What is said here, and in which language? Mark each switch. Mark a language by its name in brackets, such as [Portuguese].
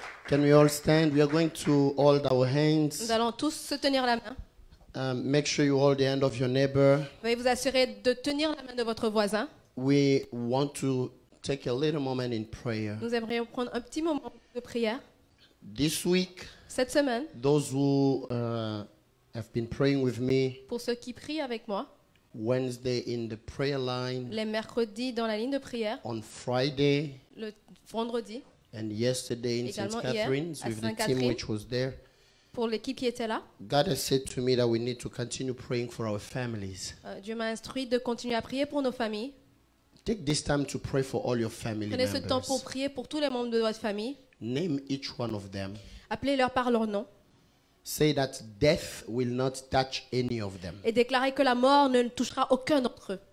[English] Can we all stand? We are going to hold our [French] Nous allons tous se tenir la main. [English] Make sure you hold the hand of your neighbor. [French] Veuillez vous assurer de tenir la main de votre voisin. [English] We want to take a little moment in prayer. [French] Nous aimerions prendre un petit moment de prière. [English] This week, [French] Cette semaine, [English] those who have been praying with me [French] pour ceux qui prient avec moi, [English] Wednesday in the prayer line, [French] les mercredis dans la ligne de prière, [English] on Friday, [French] le vendredi, [English] and yesterday in St. [French] Également hier, [English] Catherine's [French] à [English] with the team [French] Sainte-Catherine. [English] which was there. [French] pour l'équipe qui était là. [English] God has said to me that we need to continue praying for our families. [French] Dieu m'a instruit de continuer à prier pour nos familles. [English] Take this time to pray for all your family [French] Prenez ce temps pour [English] members. [French] prier pour tous les membres de votre famille. [English] Name each one of them. [French] Appelez-leur par leur nom. [English] Say that death will not touch any of them. [French] Et déclarez que la mort ne touchera aucun d'entre eux.